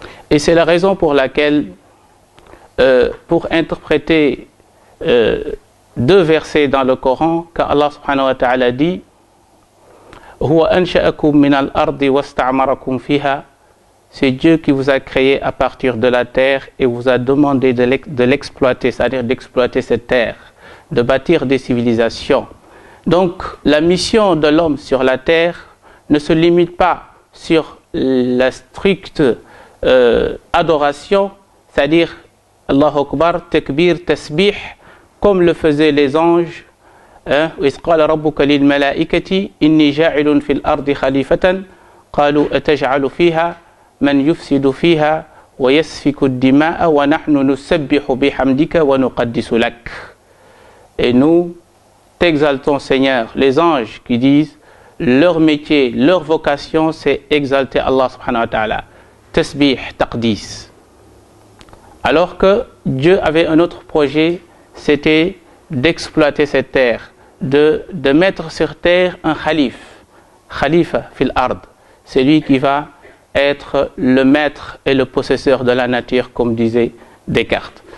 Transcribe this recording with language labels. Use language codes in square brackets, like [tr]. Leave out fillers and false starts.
[fr] Et c'est la raison pour laquelle, pour interpréter deux versets dans le Coran, quand Allah subhanahu wa ta'ala dit [ar] Huwa ansha'akum min al-ardi wasta'marakum fiha, [fr] c'est Dieu qui vous a créé à partir de la terre et vous a demandé de l'exploiter, c'est-à-dire d'exploiter cette terre, de bâtir des civilisations. Donc, la mission de l'homme sur la terre ne se limite pas sur la stricte adoration, c'est-à-dire Allahu Akbar, Takbir, Tasbih, comme le faisaient les anges. [ar] وإذ قال ربك للملائكة إني جاعل في الأرض خليفة قالوا أتجعل فيها من يفسد فيها ويسفك الدماء ونحن نسبح بحمدك ونقدس لك. [fr] Et nous t'exaltons, Seigneur. Les anges qui disent leur métier, leur vocation, c'est exalter Allah subhanahu wa ta'ala. Tasbih, taqdis. Alors qu'il Dieu avait un autre projet, c'était d'exploiter cette terre, de mettre sur terre un khalifa fil ard, c'est lui qui va être le maître et le possesseur de la nature, comme disait Descartes.